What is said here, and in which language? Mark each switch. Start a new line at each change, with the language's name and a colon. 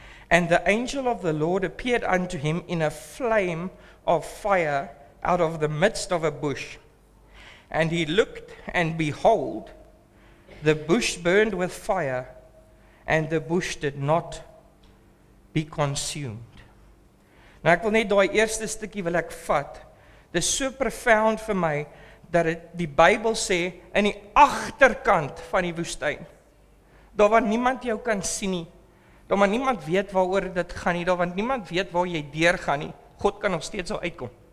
English: And the angel of the Lord appeared unto him in a flame of fire out of the midst of a bush. And he looked, and behold, the bush burned with fire, and the bush did not be consumed.
Afrikaans: Nou ek wil net daai eerste stukkie wil ek vat. Dit is so profound vir my, dat die Bybel sê, in die agterkant van die woestyn, daar waar niemand jou kan sien nie, daar waar niemand weet waaroor dit gaan nie, daar waar niemand weet waar jy deur gaan nie, God kan nog steeds daar uitkom.